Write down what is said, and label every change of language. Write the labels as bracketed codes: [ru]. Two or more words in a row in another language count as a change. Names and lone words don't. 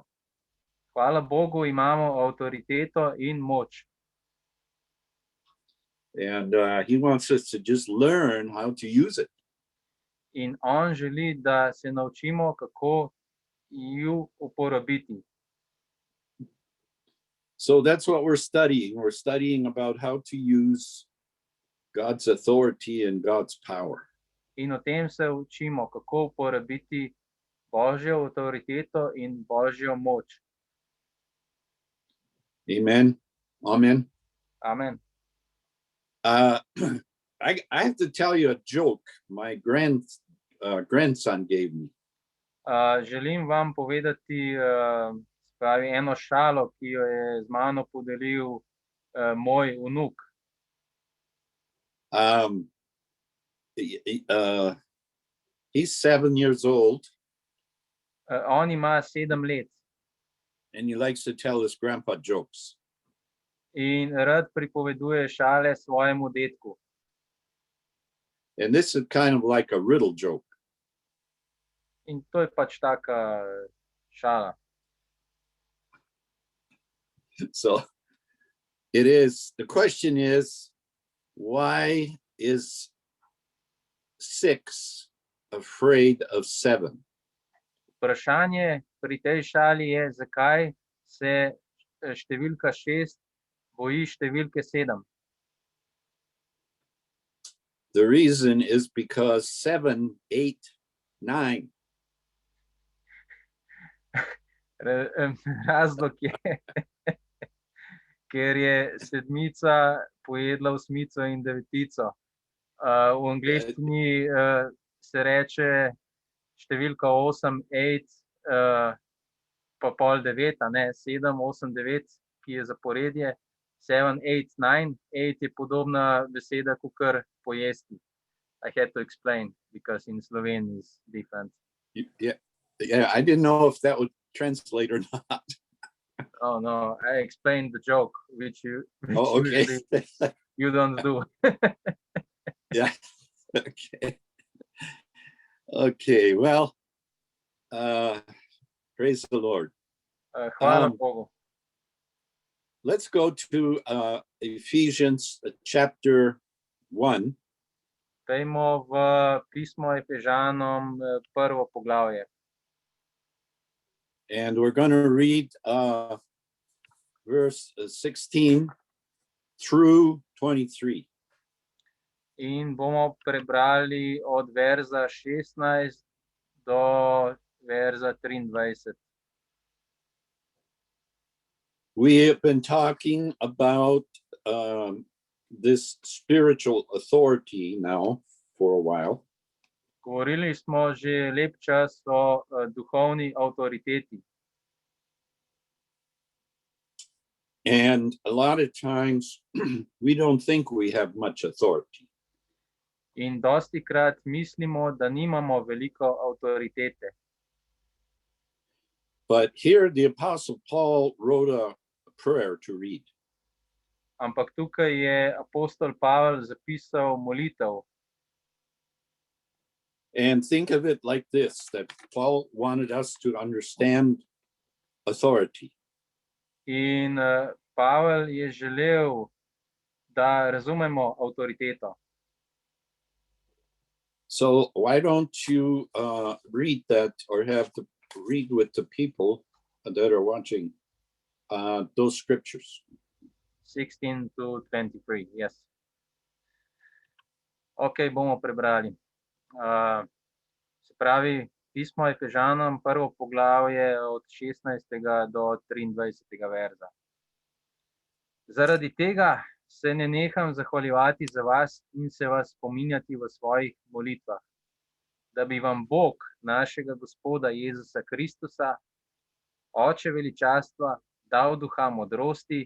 [sl] Hvala Bogu, imamo avtoriteto in moč. [en] And he wants us to just learn how to use it. [sl] In on želi, da se naučimo, kako ju uporabiti. [en] So that's what we're studying. We're studying about how to use God's authority and God's power. [sl] In o tem se učimo, kako uporabiti Božjo avtoriteto in Božjo moč. [en] Amen. Amen. Amen. I have to tell you a joke my grandson gave me. [sl] Želim vam povedati pravi eno šalo, ki jo je z mano podelil moj vnuk. [en] He's 7 years old. [sl] On ima 7 let. [en] And he likes to tell his grandpa jokes. [sl] In rad pripoveduje šale svojemu dedku. [en] And this is kind of like a riddle joke. [sl] In to je pač taka šala. [en] So it is, the question is, why is 6 afraid of 7? [sl] Vprašanje pri tej šali je, zakaj se številka 6 boji številke 7. [en] The reason is because 7, 8, 9. [sl] Razlog je, ker je 7 pojedla 8 in 9. V angleščini se reče številka 8, 8, pa pol 9, ne, 7, 8, 9, ki je zaporedje. 7, 8, 9, 8 je podobna beseda kakor pojesti. [en] I had to explain because in Slovenian is different. Yeah, I didn't know if that would translate or not. Oh no, I explained the joke, which Okay. you don't do. Yeah. Okay. Well, praise the Lord. [sl] Hvala Bogu. [en] Let's go to Ephesians chapter 1. [sl] Dajmo v pismo Efežanom 1. poglavje. [en] And we're going to read verse 16 through 23. [sl] In bomo prebrali od verza 16 do verza 23. [en] We have been talking about this spiritual authority now for a while. [sl] Govorili smo že lep čas o duhovni avtoriteti. [en] And a lot of times we don't think we have much authority. [sl] In dostikrat mislimo, da nimamo veliko avtoritete. [en] But here the Apostle Paul wrote a prayer to read. [sl] Ampak tukaj je apostol Pavel zapisal molitev. [en] And think of it like this, that Paul wanted us to understand authority. [sl] In Pavel je želel, da razumemo avtoriteto. [en] So why don't you read that, or have to read with the people that are watching those scriptures. 16 to 23, yes. [sl] Ok, bomo prebrali. Se pravi, pismo Efežanom, prvo poglavje od 16. do 23. verza. Zaradi tega se ne neham zahvaljevati za vas in se vas spominjati v svojih molitvah, da bi vam Bog, našega Gospoda Jezusa Kristusa, Oče veličastva, dal duha modrosti